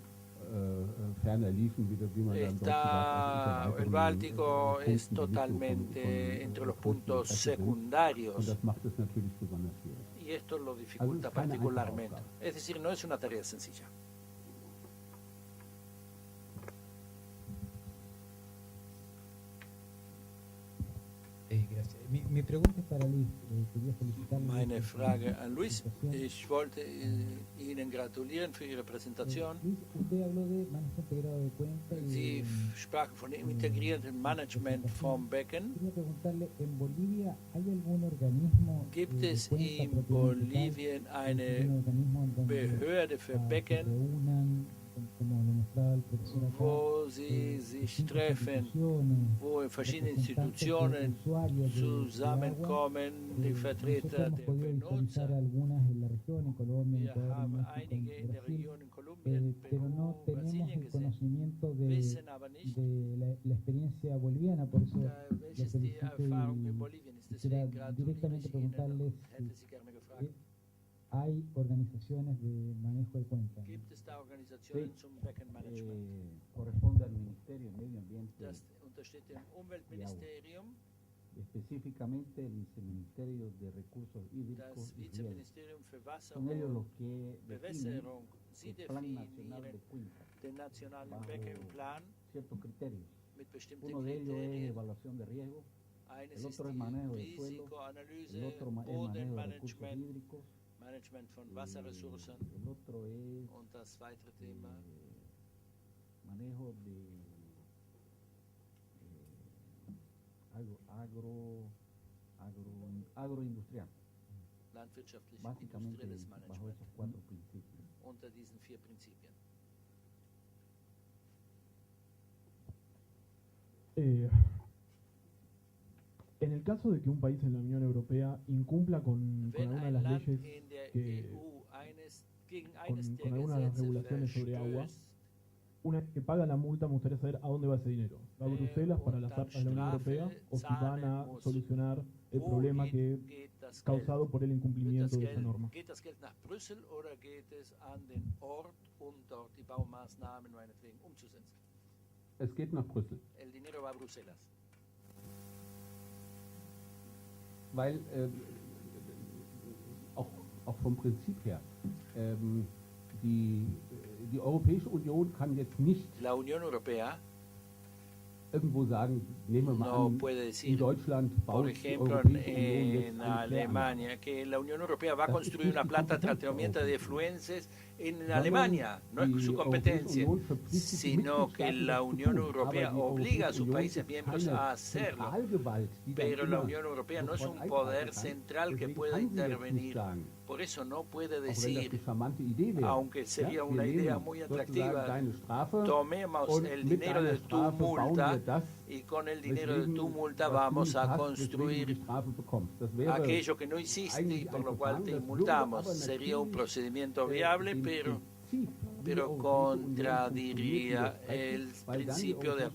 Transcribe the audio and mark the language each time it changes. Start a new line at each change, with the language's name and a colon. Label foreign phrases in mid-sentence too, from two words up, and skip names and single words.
Spanish: El Báltico es totalmente entre los puntos secundarios y esto lo dificulta particularmente. Es decir, no es una tarea sencilla. Gracias. Mi pregunta es para Luis. Quería felicitarle.
German: Meine Frage an Luis. Ich wollte Ihnen gratulieren für Ihre Präsentation.
Spanish: Luis, usted habló de manejo integrado de cuenca.
German: Sie sprachen von dem integrierten Management vom Becken.
Spanish: Quería preguntarle, ¿en Bolivia hay algún organismo?
German: Gibt es in Bolivien eine Behörde für Becken, wo sie sich treffen, wo in verschiedenen Institutionen zusammenkommen, die Vertreter der Benutzer. Wir haben einige in der Region in Kolumbien,
Spanish: pero no
German: Peru,
Spanish: tenemos
German: Brasilien
Spanish: el
German: gesehen,
Spanish: conocimiento
German: wissen aber nicht,
Spanish: de la experiencia boliviana, por eso
German: welche ist die Erfahrung in Bolivien ist. Deswegen gratuliere ich Ihnen und hätte Sie gerne gefragt.
Spanish: hay organizaciones de manejo de cuenca.
German: Gibt es da Organisationen zum Beckenmanagement?
Spanish: Corresponde al Ministerio de Medio Ambiente,
German: Das untersteht dem Umweltministerium,
Spanish: específicamente el Viceministerio de Recursos Hídricos
German: das
Spanish: y Riego.
German: Vizeministerium für Wasser
Spanish: Son ellos
German: und
Spanish: los que definen
German: Bewässerung. Sie
Spanish: el Plan Nacional de
German: definieren
Spanish: Cuenca
German: den nationalen
Spanish: bajo
German: Beckenplan
Spanish: ciertos criterios.
German: mit bestimmten
Spanish: Uno de ellos es
German: Kriterien.
Spanish: evaluación de riesgo,
German: Eines
Spanish: el
German: ist
Spanish: otro es manejo de
German: die
Spanish: suelo, el
German: Risikoanalyse,
Spanish: otro es manejo de recursos
German: Bodenmanagement,
Spanish: hídricos,
German: Management von Wasserressourcen
Spanish: el otro es
German: und das weitere Thema
Spanish: manejo de agroindustrial,
German: landwirtschaftlich
Spanish: básicamente
German: industrielles
Spanish: bajo
German: Management
Spanish: esos 4 principios.
German: unter diesen 4 Prinzipien.
Spanish: En el caso de que un país en la Unión Europea incumpla con
German: Wenn
Spanish: alguna de
German: ein
Spanish: las
German: Land
Spanish: leyes
German: in der
Spanish: que,
German: EU gegen eines der
Spanish: con alguna de las
German: Gesetze
Spanish: regulaciones sobre agua,
German: verstößt,
Spanish: una vez que paga la multa, me gustaría saber a dónde va ese dinero. ¿Va a Bruselas para las arcas de la Unión Europea o si van a solucionar el problema que
German: geht das
Spanish: causado por el
German: Wird
Spanish: incumplimiento
German: das
Spanish: de esa
German: Geld,
Spanish: norma?
German: geht das Geld nach Brüssel oder geht es an den Ort, um dort die Baumaßnahmen meinetwegen umzusetzen? Es geht nach Brüssel,
Spanish: El dinero va a Bruselas.
German: weil auch vom Prinzip her, die Europäische Union kann jetzt nicht
Spanish: La Unión Europea
German: irgendwo sagen, nehmen wir mal
Spanish: no
German: an,
Spanish: puede
German: in
Spanish: decir,
German: Deutschland
Spanish: por
German: baut die
Spanish: ejemplo,
German: Europäische Union jetzt
Spanish: en
German: eine Kläranlage.
Spanish: Alemania, que la Unión Europea va a
German: Das ist
Spanish: construir
German: nicht
Spanish: una
German: die
Spanish: planta de
German: Kompetenz der
Spanish: tratamiento de
German: Europäischen
Spanish: efluentes en
German: Sondern
Spanish: Alemania, no es
German: die
Spanish: su
German: Europäische
Spanish: competencia,
German: Union verpflichtet die
Spanish: sino que
German: Mitgliedstaaten,
Spanish: la
German: das zu
Spanish: Unión
German: tun.
Spanish: Europea
German: Aber die
Spanish: obliga a
German: Europäische
Spanish: sus
German: Union
Spanish: países
German: ist
Spanish: miembros
German: keine
Spanish: a hacerlo.
German: Zentralgewalt, die dann
Spanish: Pero la
German: immer
Spanish: Unión Europea no es un
German: sofort
Spanish: poder
German: eingreifen kann.
Spanish: central que
German: Deswegen
Spanish: pueda
German: kann sie jetzt nicht
Spanish: intervenir.
German: sagen,
Spanish: Por eso no puede
German: auch wenn das
Spanish: decir,
German: die charmante Idee wäre,
Spanish: aunque sería
German: ja,
Spanish: una
German: wir
Spanish: idea
German: nehmen
Spanish: muy
German: sozusagen
Spanish: atractiva,
German: deine Strafe
Spanish: tomemos
German: und
Spanish: el
German: mit
Spanish: dinero de
German: deiner
Spanish: tu
German: Strafe bauen
Spanish: multa
German: wir das,
Spanish: y con el dinero de
German: weswegen,
Spanish: tu multa
German: was
Spanish: vamos
German: du
Spanish: a
German: nicht hast, weswegen du
Spanish: construir
German: die Strafe bekommst. Das wäre
Spanish: aquello que no hiciste y
German: eigentlich
Spanish: por
German: ein
Spanish: lo cual
German: Verfahren,
Spanish: te
German: das würde
Spanish: multamos.
German: aber
Spanish: Sería un
German: natürlich,
Spanish: procedimiento viable,
German: dem
Spanish: pero
German: Prinzip, wie die Europäische Union
Spanish: contradiría
German: funktioniert,
Spanish: el
German: widersprechen, weil dann die
Spanish: principio de